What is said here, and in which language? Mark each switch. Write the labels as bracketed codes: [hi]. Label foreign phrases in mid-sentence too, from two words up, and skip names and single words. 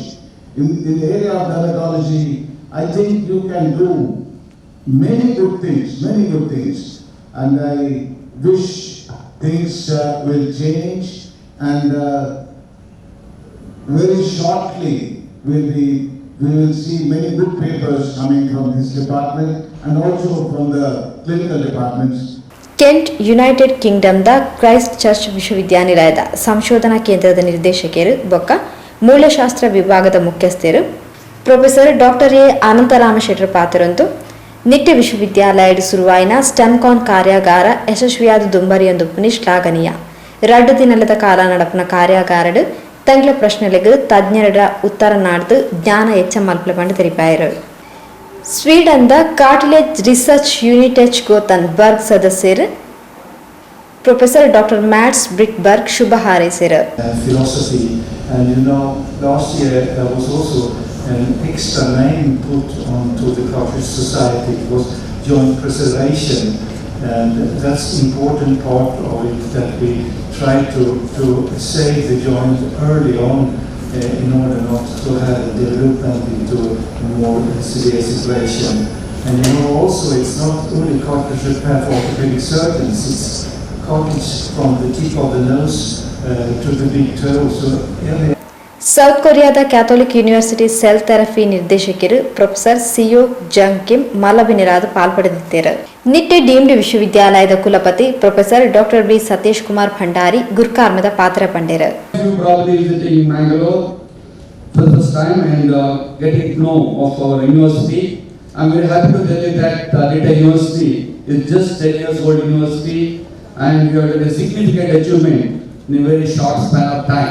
[en] In the area of dermatology, I think you can do many good things, and I wish things will change, and very shortly we will see many good papers coming from this department and also from the clinical departments. [tcy] ಕೆಂಟ್ ಯುನೈಟೆಡ್ ಕಿಂಗ್ಡಮ್ದ ಕ್ರೈಸ್ಟ್ ಚರ್ಚ್ ವಿಶ್ವವಿದ್ಯಾನಿಲಯದ ಸಂಶೋಧನಾ ಕೇಂದ್ರದ ನಿರ್ದೇಶಕರು ಬೊಕ್ಕ ಮೂಲಶಾಸ್ತ್ರ ವಿಭಾಗದ ಮುಖ್ಯಸ್ಥರು ಪ್ರೊಫೆಸರ್ ಡಾಕ್ಟರ್ ಎ ಅನಂತರಾಮ ಶೆಟ್ಟರ್ ಪಾತ್ರರಂದು ನಿಟ್ಟೆ ವಿಶ್ವವಿದ್ಯಾಲಯದ ಸುರುವಾಯಿನ ಸ್ಟೆಮ್ಕಾನ್ ಕಾರ್ಯಾಗಾರ ಯಶಸ್ವಿಯಾದ ದುಂಬರಿಯೊಂದು ಶ್ಲಾಘನೀಯ. 2 ದಿನದ ಕಾಲ ನಡಪನ ಕಾರ್ಯಾಗಾರಡು ತಂಗ್ಲ ಪ್ರಶ್ನೆಲೆಗೆ ತಜ್ಞರ ಉತ್ತರ ನಾಡ್ದು ಜ್ಞಾನ ಹೆಚ್ಚ ಮಲ್ಪಲ ಪಂಡು ತೆರಿಪಾಯರು. [kn] ಸ್ವೀಡನ್ದ ಕಾರ್ಟಿಲೇಜ್ ರಿಸರ್ಚ್ ಯೂನಿಟ್ ಗೋತನ್ ಬರ್ಗ್ ಸದಸ್ಯರು ಪ್ರೊಫೆಸರ್ ಡಾಕ್ಟರ್ ಮ್ಯಾಟ್ಸ್ ಬ್ರಿಕ್ಬರ್ಗ್ ಶುಭ ಹಾರೈಸಿದರು. [en] Philosophy, and last year there was also an extra name put onto the Cartilage Society. It was joint preservation, and that's the important part of it, that we try to save the joint early on in order not to have the development into a more severe situation. And also it's not only cartilage repair for orthopedic surgeons, it's cartilage from the tip of the nose to the big toe. So [kn] ಸೌತ್ ಕೊರಿಯಾದ ಕ್ಯಾಥೋಲಿಕ್ ಯೂನಿವರ್ಸಿಟಿ [en] cell therapy [kn] ನಿರ್ದೇಶಕರು ಪ್ರೊಫೆಸರ್ ಸಿಯೋ ಜಂಗ್ ಕಿಮ್ ಮಲಬಿನಿರಾದ ಪಾಲ್ಪಡೆದಿದ್ದಾರೆ. [tcy] ನಿಟ್ಟೆ ಡೀಮ್ಡ್ ವಿಶ್ವವಿದ್ಯಾಲಯದ ಕುಲಪತಿ ಪ್ರೊಫೆಸರ್ ಡಾಕ್ಟರ್ ಬಿ ಸತೀಶ್ ಕುಮಾರ್ ಭಂಡಾರಿ ಗುರ್ಕಾರ್ಮದ ಪಾತ್ರ ಪಂಡೇರು. [en] I'm very happy to tell you that Nitte University is just 10 years old university, and we have done a significant achievement in a very short span of time.